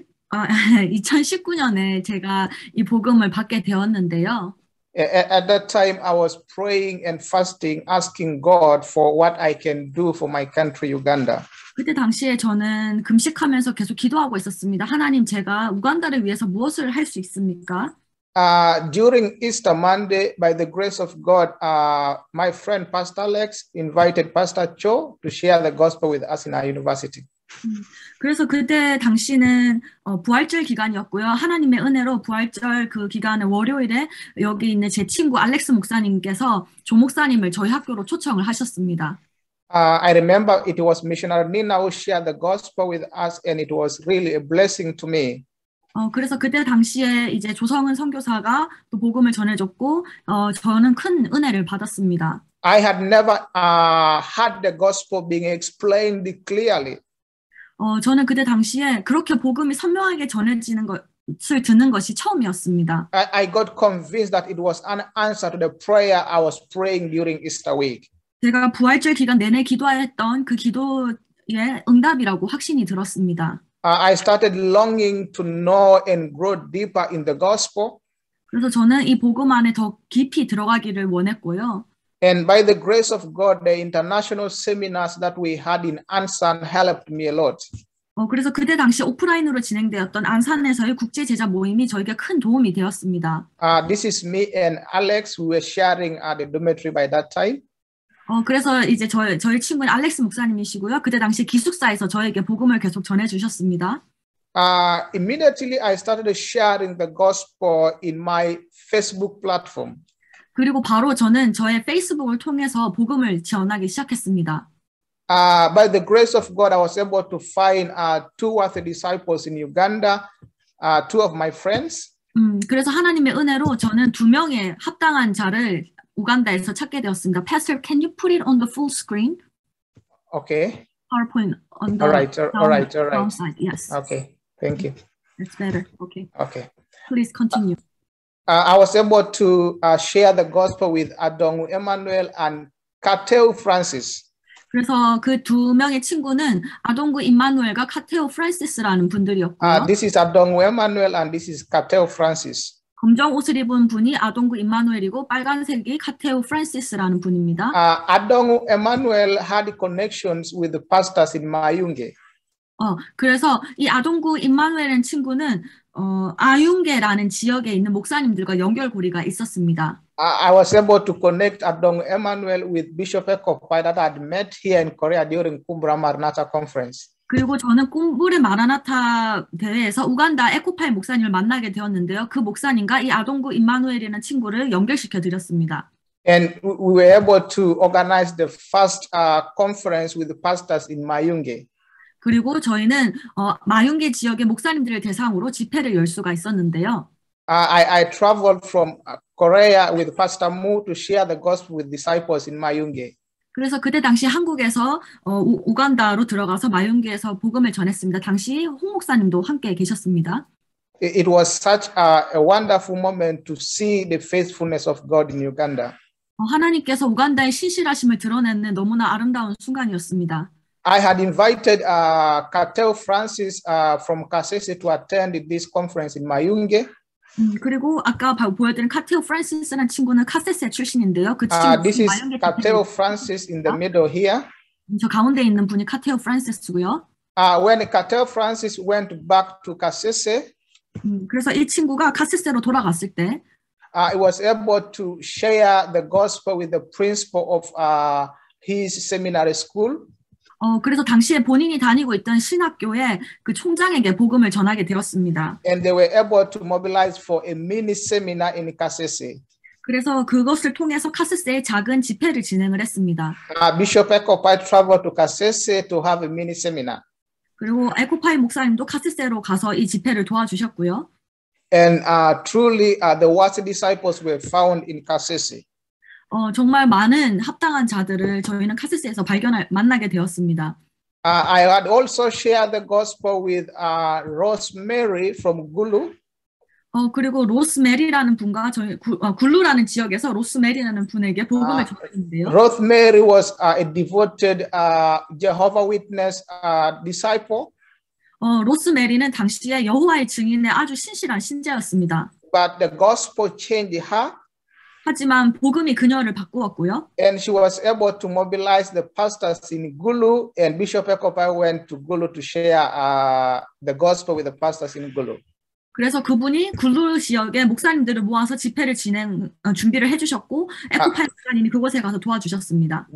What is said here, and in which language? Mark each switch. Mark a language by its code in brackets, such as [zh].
[ko] 2019년에 제가 이 복음을 받게 되었는데요. [en] At that time, I was praying and fasting, asking God for what I can do for my country, Uganda. [ko] 그때 당시에 저는 금식하면서 계속 기도하고 있었습니다. 하나님, 제가 우간다를 위해서 무엇을 할 수 있습니까? [en] During Easter Monday, by the grace of God, my friend Pastor Alex invited Pastor Cho to share the gospel with us in our university. [ko] 그래서 그때 당시는 부활절 기간이었고요. 하나님의 은혜로 부활절 그 기간의 월요일에 여기 있는 제 친구 알렉스 목사님께서 조 목사님을 저희 학교로 초청을 하셨습니다. [en] I remember it was missionary Nina who shared the gospel with us, and it was really a blessing to me. [ko] 그래서 그때 당시에 이제 조성은 선교사가 또 복음을 전해줬고, 저는 큰 은혜를 받았습니다. [en] I had never had the gospel being explained clearly. [ko] 저는 그때 당시에 그렇게 복음이 선명하게 전해지는 것을 듣는 것이 처음이었습니다. [en] I got convinced that it was an answer to the prayer I was praying during Easter week. [ko] 제가 부활절 기간 내내 기도했던 그 기도의 응답이라고 확신이 들었습니다. [en] I started longing to know and grow deeper in the gospel. [ko] 그래서 저는 이 복음 안에 더 깊이 들어가기를 원했고요. [en] And by the grace of God, the international seminars that we had in Ansan helped me a lot. [ko] 그래서 그때 당시 오프라인으로 진행되었던 안산에서의 국제 제자 모임이 저에게 큰 도움이 되었습니다. [en] This is me and Alex. We were sharing at the dormitory by that time. [ko] 그래서 이제 저희 친구는 알렉스 목사님이시고요. 그때 당시 기숙사에서 저에게 복음을 계속 전해주셨습니다. [en] Immediately I started sharing the gospel in my Facebook platform. [ko] 그리고 바로 저는 저의 페이스북을 통해서 복음을 전하기 시작했습니다. [en] By the grace of God, I was able to find two worthy disciples in Uganda, two of my friends. [ko] 그래서 하나님의 은혜로 저는 2명의 합당한 자를 우간다에서 찾게 되었습니다. [en] Pastor, can you put it on the full screen? Okay. PowerPoint on the All right. downside. Yes. Okay. Thank you. That's better. Okay. Okay. Please continue. I was able to share the gospel with Adong Emmanuel and Kateu Francis. [ko] 그래서 그 2명의 친구는 아동구 임마누엘과 카테오 프란시스라는 분들이었고요. [en] This is Adong Emmanuel and this is Kateu Francis. [ko] 검정 옷을 입은 분이 아동구 임마누엘이고 빨간색이 카테오 프란시스라는 분입니다. [en] Adong Emmanuel had connections with the pastors in Mayunge. [ko] 그래서 이 아동구 임마누엘이라는 친구는 아융게라는 지역에 있는 목사님들과 연결고리가 있었습니다. [en] I was able to connect Adong Emmanuel with Bishop Ekoppai that I had met here in Korea during Kumbra Maranatha Conference. [ko] 그리고 저는 꿈브레 마라나타 대회에서 우간다 에코파이 목사님을 만나게 되었는데요. 그 목사님과 이 아동구 임마누엘이라는 친구를 연결시켜 드렸습니다. [en] And we were able to organize the first conference with the pastors in Mayunge. [ko] 그리고 저희는 마윤게 지역의 목사님들을 대상으로 집회를 열 수가 있었는데요. [en] I traveled from Korea with Pastor Mu to share the gospel with disciples in Mayunge. [ko] 그래서 그때 당시 한국에서 우간다로 들어가서 마윤게에서 복음을 전했습니다. 당시 홍 목사님도 함께 계셨습니다. [en] It was such a wonderful moment to see the faithfulness of God in Uganda. [ko] 하나님께서 우간다의 신실하심을 드러내는 너무나 아름다운 순간이었습니다. [en] I had invited Kateu Francis from Kasese to attend this conference in Mayunge. [ko] 그리고 아까 보여드린 카테오 프란시스라는 친구는 카세세 출신인데요. 그 친구는 [en] This is Kateu Francis in the middle here. [ko] 저 가운데 있는 분이 카테오 프란시스고요. [en] When Kateu Francis went back to Kasese, [ko] 그래서 이 친구가 카세세로 돌아갔을 때, [en] he was able to share the gospel with the principal of his seminary school. [ko] 그래서 당시에 본인이 다니고 있던 신학교의 그 총장에게 복음을 전하게 되었습니다. [en] And they were able to mobilize for a mini seminar in Kasese. [ko] 그래서 그것을 통해서 카세세의 작은 집회를 진행을 했습니다. [en] Bishop Ekoppai traveled to Kasese to have a mini seminar. [ko] 그리고 에코파이 목사님도 카세세로 가서 이 집회를 도와주셨고요. [en] And truly, the worthy disciples were found in Kasese. [ko] 정말 많은 합당한 자들을 저희는 카세스에서 만나게 되었습니다. [en] I had also shared the gospel with Rosemary from Gulu. [ko] 그리고 로스메리라는 분과 저희 굴루라는 지역에서 로스메리라는 분에게 복음을 전했는데요. [en] Rosemary was a devoted Jehovah Witness disciple. [ko] 로스메리는 당시에 여호와의 증인의 아주 신실한 신자였습니다. [en] But the gospel changed her. [ko] 하지만 복음이 그녀를 바꾸었고요. [en] And she was able to mobilize the pastors in Gulu, and Bishop Ekoppai went to Gulu to share the gospel with the pastors in Gulu. [ko] 그래서 그분이 굴루 지역의 목사님들을 모아서 집회를 준비를 해주셨고 에코파이 목사님이 그곳에 가서 도와주셨습니다.